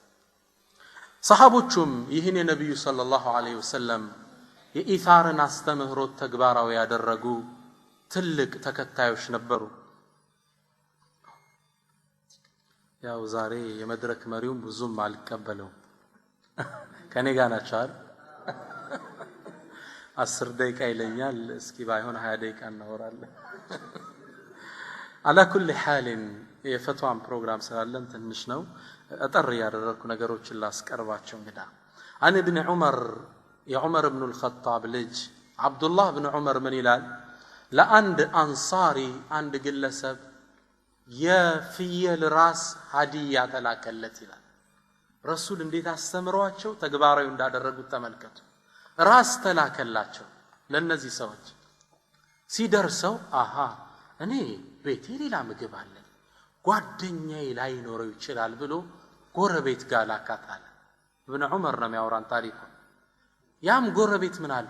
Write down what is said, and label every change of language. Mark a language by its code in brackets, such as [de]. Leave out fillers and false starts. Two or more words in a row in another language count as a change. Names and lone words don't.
[am] ሰሃቦቹም ይህን የነብዩ [ar] صلى الله عليه وسلم [am] የኢታርን አስተምህሮት ተግባራዊ ያደረጉ ትልቅ ተከታዮች ነበሩ። ያው ዛሬ የመድረክ መሪውን ብዙም አልቀበለው ከኔ ጋር ናቸው አይደል? 10 ደቂቃ ይለኛል። እስኪ ባይሆን 20 ደቂቃ እናወራለን። [ar] على كل حال [am] የፈትዋን ፕሮግራም ስላለን ትንሽ ነው አጠር ያደረኩ ነገሮችን ላስቀርባቸው። እንግዲህ [ar] عن ابن عمر يا عمر بن الخطاب [am] ልጅ አብዱላህ ብን ዑመር ምን ይላል? ለአንድ አንሳሪ አንድ ግለሰብ የፍየል ራስ ሀዲያ ተላከለት ይላል። ረሱል እንዴት አስተምሯቸው ተግባራዊ እንዳደረጉት ተመልከቱ። ራስ ተላከላቸው ለነዚህ ሰዎች። ሲደርሰው አሃ እኔ ቤቴ ሌላ ምግብ አለ ጓደኛዬ ላይ ኖረው ይችላል ብሎ ጎረቤት ጋር ላካታለ። ኢብኑ ዑመር ነው የሚያወራን ታሪኩ። ያም ጎረቤት ምን አለ?